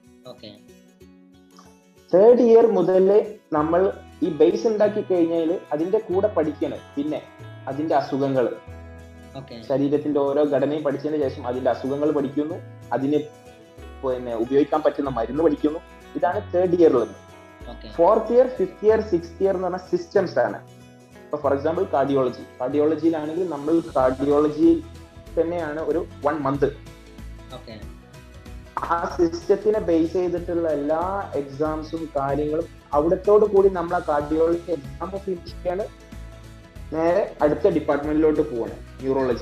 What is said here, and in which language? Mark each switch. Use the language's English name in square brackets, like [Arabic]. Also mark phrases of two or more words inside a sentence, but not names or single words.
[Malayalam] 3rd year മുതൽ നമ്മൾ ഈ ബേസ് ഉണ്ടാക്കി കഴിഞ്ഞാൽ അതിന്റെ കൂടെ പഠിക്കണം. പിന്നെ അതിന്റെ അസുഖങ്ങൾ, ശരീരത്തിന്റെ ഓരോ ഘടനയും പഠിച്ചതിന് ശേഷം അതിന്റെ അസുഖങ്ങൾ പഠിക്കുന്നു, അതിന് പിന്നെ ഉപയോഗിക്കാൻ പറ്റുന്ന മരുന്ന് പഠിക്കുന്നു. ഇതാണ് [English] 3rd year. 4th year, 5th year, 6th year [Malayalam] എന്ന് പറഞ്ഞാൽ സിസ്റ്റംസ് ആണ്. ഇപ്പൊ [English] for example [Malayalam] കാർഡിയോളജിയിലാണെങ്കിൽ നമ്മൾ കാർഡിയോളജി തന്നെയാണ് ഒരു 1 month. ആ സിസ്റ്റത്തിനെ ബേസ് ചെയ്തിട്ടുള്ള എല്ലാ എക്സാംസും കാര്യങ്ങളും അവിടത്തോട് കൂടി നമ്മൾ ആ [English] cardiology exam finish [Malayalam] ചെയ്യാണ് നേരെ അടുത്ത ഡിപ്പാർട്ട്മെന്റിലോട്ട് പോവാണ്, ന്യൂറോളജി.